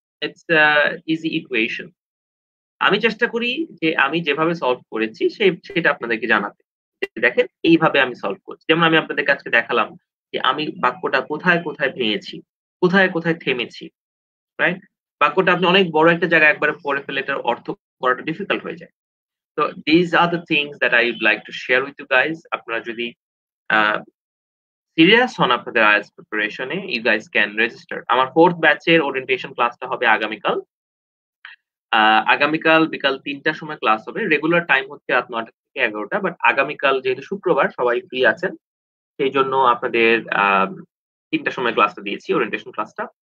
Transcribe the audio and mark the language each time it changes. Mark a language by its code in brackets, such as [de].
[en] It's easy equation. [bn] আমি চেষ্টা করি যে আমি যেভাবে সলভ করেছি সেটা আপনাদেরকে জানাতে। দেখেন এইভাবে আমি সলভ করছি। যেমন আমি আপনাদেরকে আজকে দেখালাম যে আমি বাক্যটা কোথায়, কোথায় ভেঙেছি, কোথায়, কোথায় থেমেছি। রাইট? বাক্যটা আপনি অনেক বড় একটা জায়গায় একবারে পড়ে ফেলে এটার অর্থ করাটা ডিফিকাল্ট হয়ে যায়। [en] তো these are the things that I would like to share with you guys. [bn] আপনারা যদি সিরিয়াস হন আপনাদের IELTS preparation A, [en] you guys can register. [bn] আমার 4th ব্যাচের ওরিয়েন্টেশন ক্লাসটা হবে আগামীকাল। আগামীকাল বিকাল ৩টার সময় ক্লাস হবে। রেগুলার টাইম হচ্ছে রাত ৯টা থেকে ১১টা। বাট আগামীকাল যেহেতু শুক্রবার সবাই ফ্রি আছেন, সেইজন্য আপনাদের ৩টার সময় ক্লাসটা দিয়েছি, ওরিয়েন্টেশন ক্লাসটা।